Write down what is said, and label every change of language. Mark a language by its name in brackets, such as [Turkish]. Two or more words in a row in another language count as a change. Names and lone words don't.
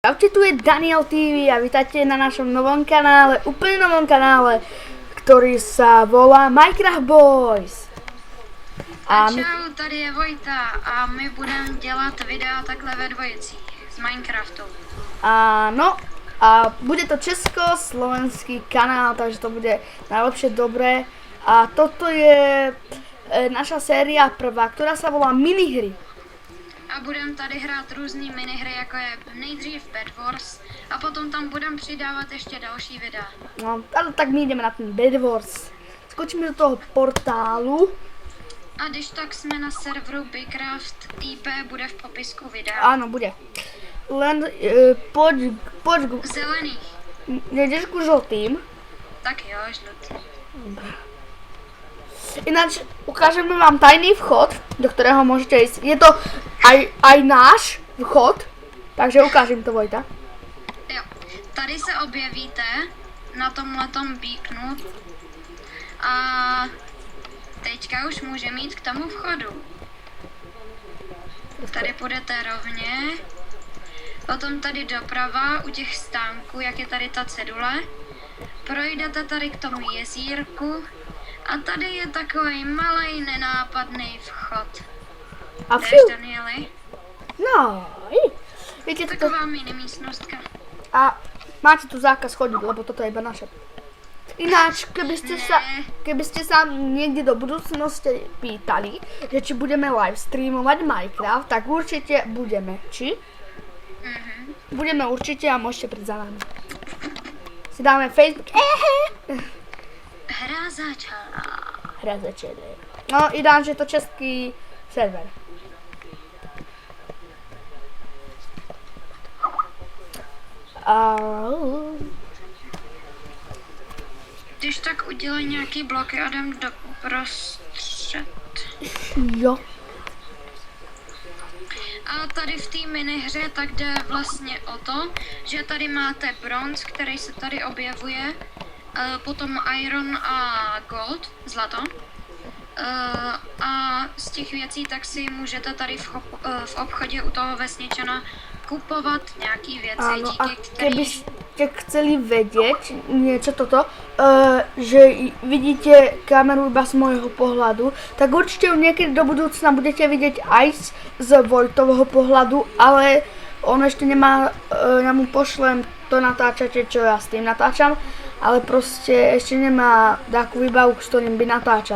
[Slovak] Čaute, tu je Daniel TV a vítajte na našom novom kanále, úplne novom kanále, ktorý sa volá Minecraft Boys. [Czech] Čau, tady je Vojta a my budeme dělat videa takhle ve dvojici z Minecraftu. [Slovak] Áno, a bude to československý kanál, takže to bude najlepšie dobré. A toto je naša séria prvá, ktorá sa volá minihry. [Czech] A budeme tady hrát různý minihry, jako je nejdřív Bed Wars a potom tam budeme přidávat ještě další videa. [Slovak] No, ale tak my ideme na ten Bed Wars. Skočíme do toho portálu. [Czech] A když tak jsme na serveru Bigcraft, IP bude v popisku videa. [Slovak] Áno, bude. Len poď ku... Zelený. Nejdeš ku žltým. [Czech] Tak jo, žlutý. [Slovak] Ináč ukážeme vám tajný vchod, do ktorého môžete ísť. Je to aj náš vchod, takže ukážem to, Vojta. [Czech] Jo, tady se objevíte na tomhletom beaconu a teďka už můžeme jít k tomu vchodu. Tady půjdete rovně, potom tady doprava u těch stánků, jak je tady ta cedule, projdete tady k tomu jezírku a tady je takový malej nenápadný vchod. A Jdeš, Danieli? [Slovak] No, viete to. [Czech] Taková mini místnostka. [Slovak] A máte tu zákaz chodiť, lebo toto je iba naše. Ináč, keby ste sa niekde do budúcnosti pýtali, že či budeme live streamovať Minecraft, tak určite budeme. Či? Budeme určite a môžete prísť za nami. Si dáme Facebook. Hra začala. Hra začala. No, ináč je to český server. [Czech] Když tak udělej nějaký bloky a jdem do prostřed. Jo. A tady v té minihře tak jde vlastně o to, že tady máte bronz, který se tady objevuje, potom iron a gold, zlato. A z těch věcí tak si můžete tady v obchodě u toho vesničana kupovat nějaký věci, [Slovak] Áno, a [Czech] díky [Slovak] keby [Czech] kterým... [Slovak] ste chceli vedieť niečo toto, že vidíte kameru iba z môjho pohľadu, tak určite ju niekedy do budúcna budete vidieť aj z Vojtovho pohľadu, ale on ešte nemá, ja mu pošlem to natáčate, čo ja s tým natáčam, ale proste ešte nemá takú výbavu, s ktorým by natáčal.